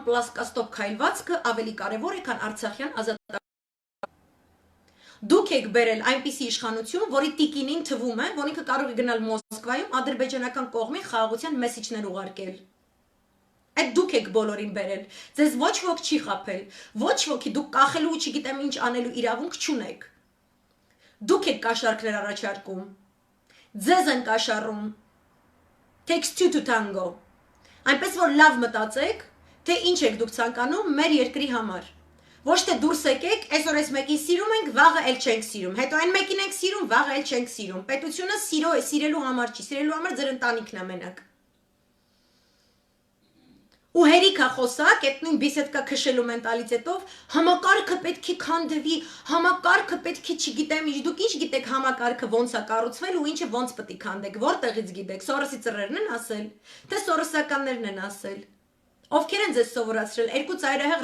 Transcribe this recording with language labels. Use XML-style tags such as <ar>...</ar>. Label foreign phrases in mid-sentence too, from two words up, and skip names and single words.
<hy>պլասկաստով քայլվածքը ավելի կարեւոր է, քան Արցախյան ազատական։ Դուք եք բերել այնպիսի իշխանություն, որի տիկինին թվում է, որ ինքը կարող է գնալ Մոսկվայում ադրբեջանական կողմի խաղաղության մեսիջներ ուղարկել։ Այդ դուք եք բոլորին բերել։ Ձեզ ոչ ոք չի խաբել։ Ոչ ոքի դուք կախելու ու չգիտեմ ինչ անելու իրավունք չունեք։ Դուք եք կաշառքներ առաջարկում։ Ձեզ են կաշառում։</hy> <en>Takes two to tango։</en> <hy>Այնպես որ լավ մտածեք, թե ինչ եք դուք ցանկանում մեր երկրի համար։ Ոչ թե դուրս եկեք, այսօր այս մեկին սիրում ենք, վաղը էլ չենք սիրում։ Հետո այն մեկին ենք սիրում, վաղը էլ չենք սիրում։ Պետությունը սիրելու համար չի, սիրելու համար ձեր ընտանիքն է մենակ։ Ու հերիք է խոսակ, այդ նույն բիսեդկա քշելու մենտալիտետով, համակարգը պետք է քանդվի, համակարգը պետք է չգիտեմ ինչ, դուք ինչ գիտեք համակարգը ոնց է կառուցվել ու ինչը ոնց պետք է քանդեք, որտեղից գիտեք, Սորոսի ծռերն են ասել, թե սորոսականներն են ասել։ Ովքեր են ձեզ սովորացրել, երկու ծայրահեղ</hy>